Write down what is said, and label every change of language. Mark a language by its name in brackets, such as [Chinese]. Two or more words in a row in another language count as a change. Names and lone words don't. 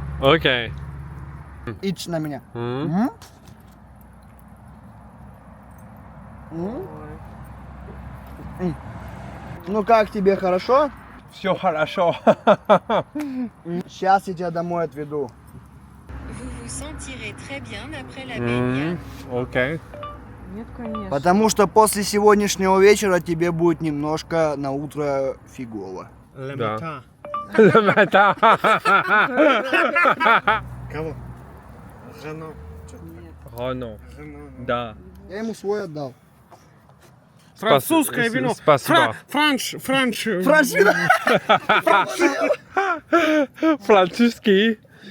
[Russian] Ok. Ич на меня. Ну как тебе, хорошо? Все хорошо. Сейчас я тебя домой отведу. [French] Vous vous sentirez très bien après la baignade. Ok. [Russian] Нет, конечно. Потому что после сегодняшнего вечера тебе будет немножко на утро фигово. Да. [French] Le matin. [Russian] Кого? Renaud. Да. Я ему свой отдал. Французское вино. Спасибо. Франц вино. Французский.